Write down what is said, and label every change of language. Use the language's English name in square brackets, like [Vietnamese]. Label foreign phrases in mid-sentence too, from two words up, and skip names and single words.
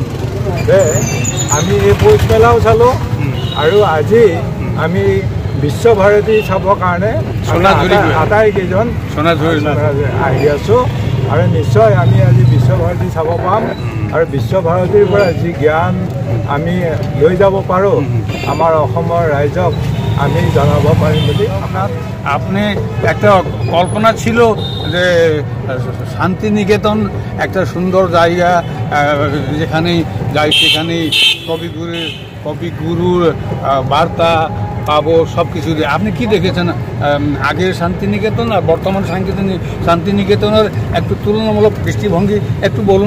[Assamese] আমি এই পৌষ মেলাও চালোঁ আৰু আজি আমি বিশ্বভাৰতী চাবৰ কাৰণে আটাইকেইজন আহি আছোঁ। আৰু নিশ্চয় আমি আজি বিশ্বভাৰতী চাব পাম আৰু বিশ্বভাৰতীৰ পৰা যি জ্ঞান আমি লৈ যাব পাৰোঁ আমাৰ অসমৰ ৰাইজক আমি জনাব পাৰিম বুলি। [Bangla] আপনি একটা কল্পনা ছিল যে শান্তিনিকেতন একটা সুন্দর জায়গা, যেখানে যাই সেখানেই কবিগুরুর বার্তা পাবো সব কিছু। আপনি কি দেখেছেন আগের শান্তিনিকেতন আর বর্তমান শান্তিনিকেতনের একটু তুলনামূলক দৃষ্টিভঙ্গি একটু বলুন।